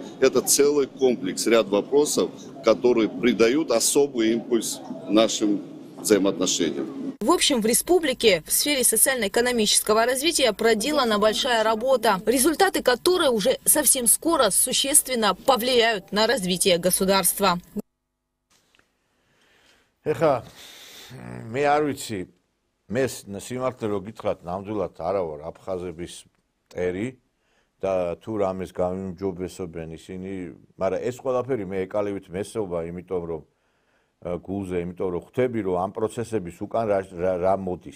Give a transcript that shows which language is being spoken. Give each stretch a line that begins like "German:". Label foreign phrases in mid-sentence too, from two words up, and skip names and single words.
Russian: Это целый комплекс, ряд вопросов, которые придают особый импульс нашим взаимоотношениям. В общем, в республике в сфере социально-экономического развития проделана большая работа, результаты которой уже совсем скоро существенно повлияют на развитие государства.
Georgian: მე არ ვიცი, მე სიმართლე რო გითხრათ, ნამდვილად არა ვარ აფხაზების მტერი და თუ რამეს გამიმჯობესობენ ისინი, მაგრამ ეს ყველაფერი მე ეკალივით მესწობა, იმიტომ რომ გულზე, იმიტომ რომ ხვდები, რომ ამ პროცესების უკან რა მოდის.